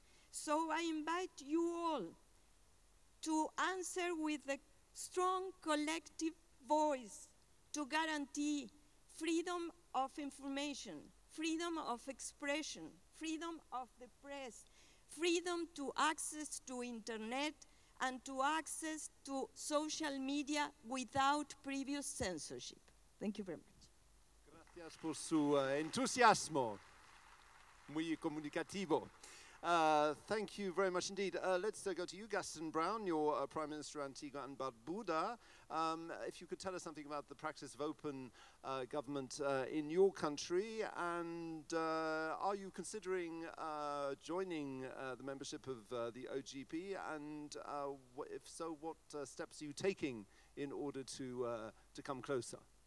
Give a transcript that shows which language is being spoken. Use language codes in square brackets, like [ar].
[en] So I invite you all to answer with a strong collective voice to guarantee freedom of information, freedom of expression, freedom of the press, freedom to access to internet and to access to social media without previous censorship. Thank you very much. [es] Gracias por su entusiasmo, muy comunicativo. [en] Thank you very much indeed. Let's go to you, Gaston Brown, your Prime Minister Antigua and Barbuda. If you could tell us something about the practice of open government in your country, and are you considering joining the membership of the OGP, and if so, what steps are you taking in order to come closer?